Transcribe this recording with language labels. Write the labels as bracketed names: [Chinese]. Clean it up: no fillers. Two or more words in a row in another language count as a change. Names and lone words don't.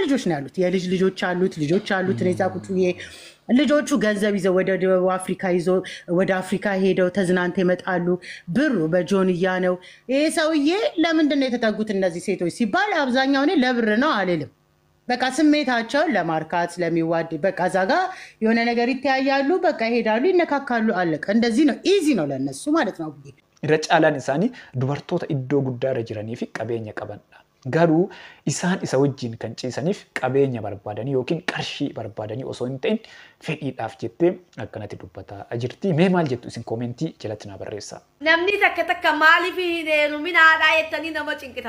[Amharic] ልጆች ነው ያሉት የልጅ ልጆች አሉት ነዛ ቁጥዬ ልጆቹ ገንዘብ ይዘው ወደ ደቡብ አፍሪካ ወደ አፍሪካ ሄደው ተዝናንተው ይመጣሉ ብሩ በጆንያ ነው ይሄ ሰውዬ ለምንድን ነው የተጠጉት እነዚህ ሴቶች ሲባል አብዛኛው እኔ ለብር ነው አልልም በቃ ስሜታቸው ለማርካት ለሚዋድ በቃ ዛጋ የሆነ ነገር ይተያያሉ በቃ ይሄዳሉ ይነካካሉ አለቀ እንደዚህ ነው ኢዚ ነው ለነሱ ማለት ነው [Oromo] irra caalaan isaanii dubartoota iddoo guddaa irra jiranii fi qabeenya qabanidha Garuu isaan isa wajjin kan ciisaniif qabeenya barbaadanii yookiin qarshii barbaadanii osoo hin ta'in fedhiidhaaf jettee akkanatti dubbataa jirti. Mee maal jettu isin koomentii jalatti naa barreessaa. Namni takka maaliif hin heeruminaadhaa jettanii nama cinqitan.